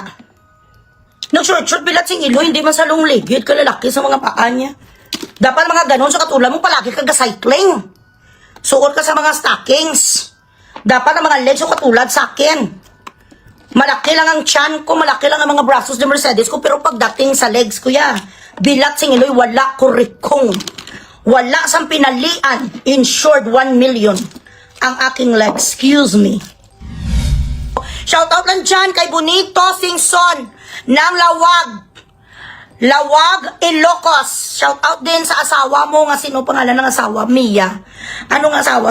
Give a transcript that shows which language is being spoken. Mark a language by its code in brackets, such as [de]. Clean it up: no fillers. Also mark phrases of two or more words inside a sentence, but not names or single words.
[hil] Nag-short-short bilat sing iloy, hindi man sa long-legged, kalalaki sa mga paa niya. [tl] Dapat mga ganon, sa katulad mo, palagi ka cycling. Suot ka sa mga stockings. Dapat ang mga legs mo katulad sa akin. Malaki lang ang tiyan ko, malaki lang ang mga brazos ni Mercedes ko, pero pagdating sa legs ko ya, [hil] bilat sing iloy, wala kurikong. Wala sang pinalian. [en] In short, [tl] 1 million ang aking legs. [en] Excuse me. [tl] Shoutout lang dyan kay Bonito Singson ng Lawag, Ilocos. Shoutout din sa asawa mo nga, sino pangalan ng asawa? Mia. Anong asawa?